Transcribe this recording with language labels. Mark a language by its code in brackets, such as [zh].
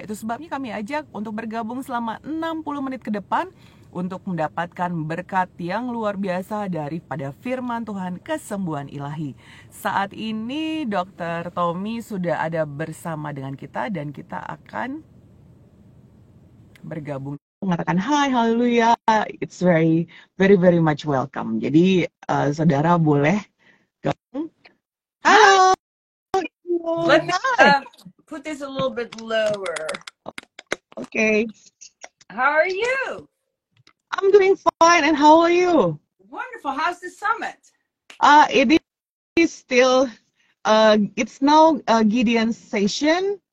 [id] Itu sebabnya kami ajak untuk bergabung selama 60 menit ke depan untuk mendapatkan berkat yang luar biasa daripada firman Tuhan kesembuhan ilahi. Saat ini Dr. Tommy sudah ada bersama dengan kita dan kita akan bergabung. Mengatakan hai, haleluya, [en] it's very much welcome. [id] Jadi saudara boleh gabung. Halo. [en] Let me put this a little bit lower. Okay. How are you? I'm doing fine, and how are you? Wonderful. How's the summit? It is still, it's now Gideon's session,